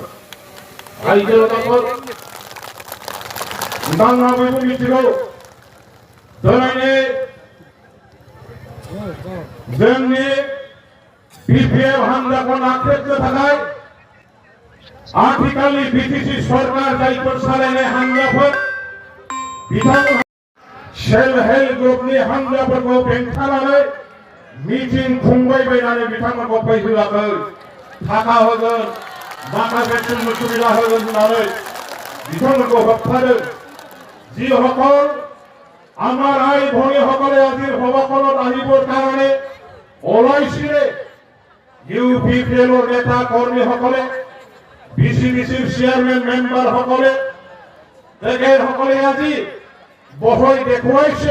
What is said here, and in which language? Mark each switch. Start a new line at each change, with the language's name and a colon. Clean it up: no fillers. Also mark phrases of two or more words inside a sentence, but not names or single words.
Bodo: रायजो राजाफोर नोंथांमोनहा बयबो मिथिगौ दिनैनि जोंनि बिपिएफ हान्जाखौ नाख्रेबनो थाखाय आथिखालनि बिटिसि सरकार जायफोर सालायनाय हान्जाफोर बिथांमोनहा
English: self help
Bodo: ग्रुपनि हान्जाफोरखौ बेंथानानै मिटिं खुंबाय बायनानै बिथांमोनखौ फैहोआखै। थाखा होगोन माखासे सुबिदा होगोन होननानै बिथांमोनखौ होबथादों।
Assamese: যিসকল আমাৰ আই ভনীসকলে আজিৰ সভাখনত আহিবৰ কাৰণে ওলাইছিলে ইউপিপিএলৰ নেতা কৰ্মীসকলে বিচিবিচিৰ চেয়াৰমেন মেম্বাৰসকলে তেখেতসকলে আজি বহই দেখুৱাইছে।